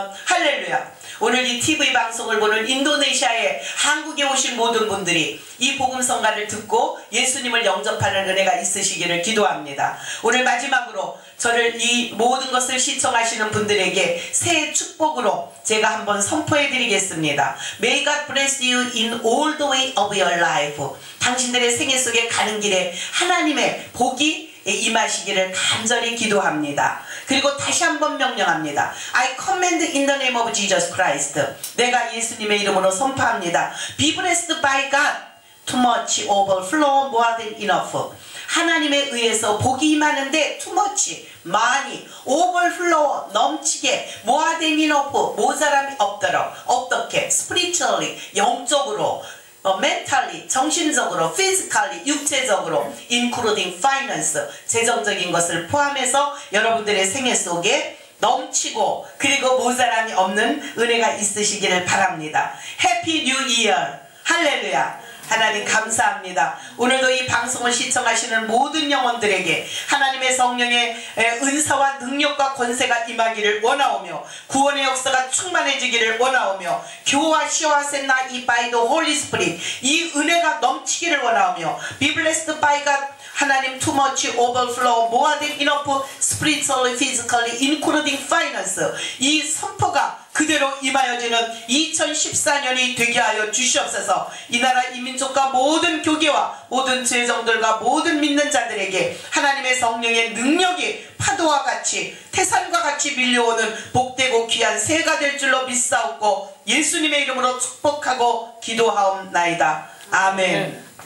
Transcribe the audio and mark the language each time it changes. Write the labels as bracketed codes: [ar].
[ko] 할렐루야. 오늘 이 TV 방송을 보는 인도네시아에 한국에 오신 모든 분들이 이 복음성가를 듣고 예수님을 영접하는 은혜가 있으시기를 기도합니다. 오늘 마지막으로 저를 이 모든 것을 시청하시는 분들에게 새해 축복으로 제가 한번 선포해 드리겠습니다. [en] May God bless you in all the way of your life. [ko] 당신들의 생애 속에 가는 길에 하나님의 복이 임하시기를 간절히 기도합니다. 그리고 다시 한번 명령합니다. [en] I command in the name of Jesus Christ. [ko] 내가 예수님의 이름으로 선포합니다. [en] Be blessed by God. Too much overflow more than enough. [ko] 하나님에 의해서 복이 임하는데 [en] too much [ko] 많이 [en] overflow [ko] 넘치게 [en] more than enough [ko] 모자람이 없도록 어떻게 [en] spiritually [ko] 영적으로 [en] mentally [ko] 정신적으로 [en] physically [ko] 육체적으로 [en] including finance [ko] 재정적인 것을 포함해서 여러분들의 생애 속에 넘치고 그리고 모자람이 없는 은혜가 있으시기를 바랍니다. [en] Happy New Year. [ko] 할렐루야. 하나님 감사합니다. 오늘도 이 방송을 시청하시는 모든 영혼들에게 하나님의 성령의 은사와 능력과 권세가 임하기를 원하오며 구원의 역사가 충만해지기를 원하오며 교와 시와 셋나 이 [en] by the Holy Spirit [ko] 이 은혜가 넘치기를 원하오며 [en] Be blessed by God. [ko] 하나님 [en] too much overflow more than enough spiritually physically including finance [ko] 이 선포가 그대로 임하여지는 2014년이 되게 하여 주시옵소서. 이 나라 이 민족과 모든 교계와 모든 제정들과 모든 믿는 자들에게 하나님의 성령의 능력이 파도와 같이 태산과 같이 밀려오는 복되고 귀한 새해가 될 줄로 믿사옵고 예수님의 이름으로 축복하고 기도하옵나이다. 아멘.